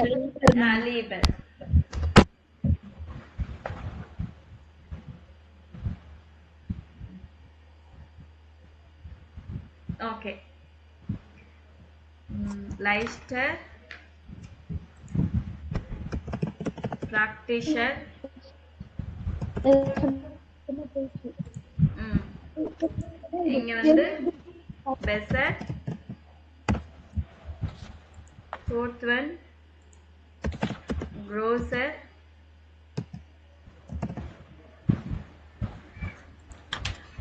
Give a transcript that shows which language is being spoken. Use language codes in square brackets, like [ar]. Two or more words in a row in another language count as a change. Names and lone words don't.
[de] Lieber. Okay. Leichter. Praktischer. [ta] இங்க வந்து besser. [en] Fourth one grosser.